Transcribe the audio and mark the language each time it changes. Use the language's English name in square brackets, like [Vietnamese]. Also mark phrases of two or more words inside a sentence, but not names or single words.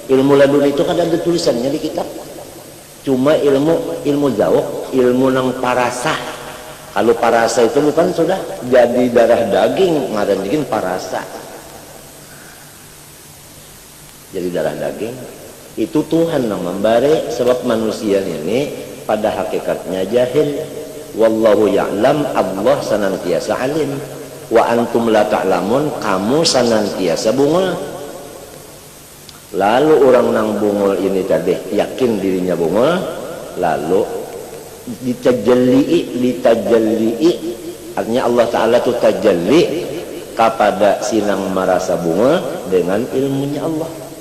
[Banjar] Ilmu laduni itu kan ada tulisannya di kitab. Cuma ilmu zawq, ilmu nang parasa. Kalau parasa itu bukan sudah jadi darah daging, ngaran bikin parasa. Jadi darah daging itu Tuhan yang memberi, sebab manusia ini pada hakikatnya jahil. [Arabic] والله يعلم, [Banjar] Allah senantiasa alim. [Arabic] وأنتم لا تعلمون, [Banjar] kamu senantiasa bungul. Lalu orang nang bungul ini tadi yakin dirinya bungul, lalu ditajalli, artinya Allah Ta'ala itu tajalli kepada sinang merasa bunga dengan ilmunya Allah.